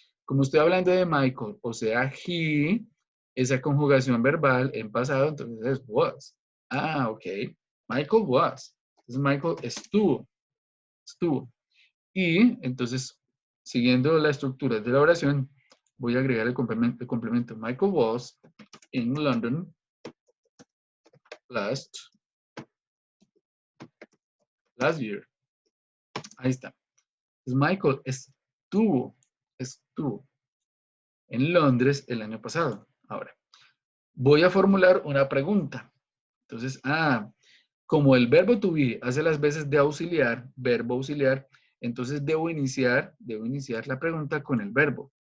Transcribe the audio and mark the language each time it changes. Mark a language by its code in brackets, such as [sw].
[es] Como estoy hablando de Michael, o sea, he, esa conjugación verbal en pasado, entonces es was. Ok. [en] Michael was. [es] Entonces, Michael estuvo. Y entonces, siguiendo la estructura de la oración, voy a agregar el complemento. [en] Michael was in London last year. [es] Ahí está. Entonces, Michael estuvo en Londres el año pasado. Ahora, voy a formular una pregunta. Entonces, como el verbo to be hace las veces de auxiliar, verbo auxiliar, entonces debo iniciar la pregunta con el verbo.